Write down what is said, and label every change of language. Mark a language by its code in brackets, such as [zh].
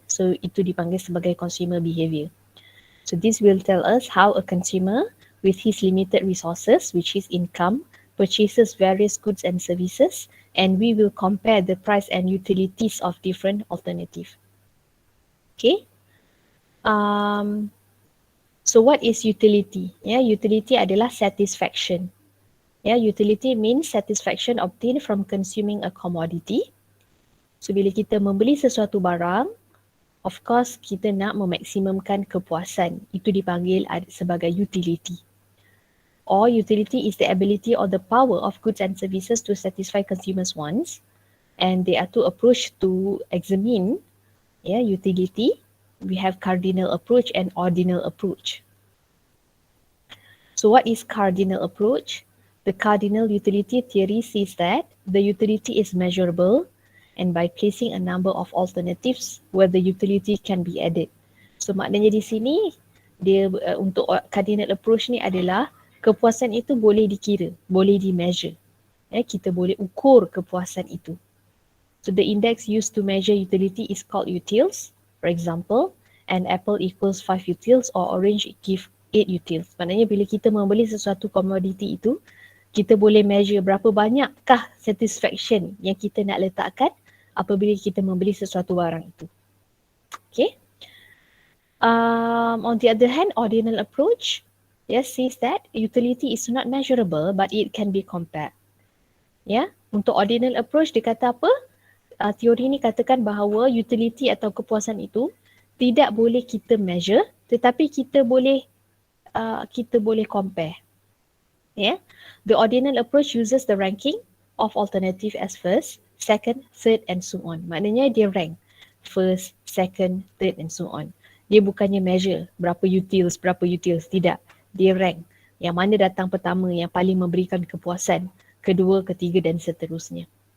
[ms] So itu dipanggil sebagai consumer behavior. [en] So this will tell us how a consumer with his limited resources, which is income, purchases various goods and services, and we will compare the price and utilities of different alternatives. Okay. So what is utility? [ms] Yeah, utility adalah satisfaction. [en] Yeah, utility means satisfaction obtained from consuming a commodity. [ms] So bila kita membeli sesuatu barang, [en] of course, [ms] kita nak memaksimumkan kepuasan. Itu dipanggil sebagai utility. [en] Or utility is the ability or the power of goods and services to satisfy consumers' wants. And there are two approaches to examine utility. We have cardinal approach and ordinal approach. So what is cardinal approach? The cardinal utility theory says that the utility is measurable and by placing a number of alternatives where the utility can be added. [ms] So maknanya di sini, dia untuk cardinal approach ni adalah kepuasan itu boleh dikira, boleh di-measure. Kita boleh ukur kepuasan itu. [en] So the index used to measure utility is called utils. For example, an apple equals 5 utils or orange give 8 utils. [ms] Maknanya bila kita membeli sesuatu komoditi itu, kita boleh measure berapa banyakkah satisfaction yang kita nak letakkan apabila kita membeli sesuatu barang itu. Okay. [en] On the other hand, ordinal approach says that utility is not measurable but it can be compared. [ms] Untuk ordinal approach dia kata apa? Teori ni katakan bahawa utility atau kepuasan itu tidak boleh kita measure tetapi kita boleh compare. [en] The ordinal approach uses the ranking of alternative as first, second, third and so on. [ms] Maknanya dia [en] rank first, second, third and so on. [ms] Dia bukannya measure berapa utils, tidak. Dia rank yang mana datang pertama yang paling memberikan kepuasan, kedua, ketiga dan seterusnya.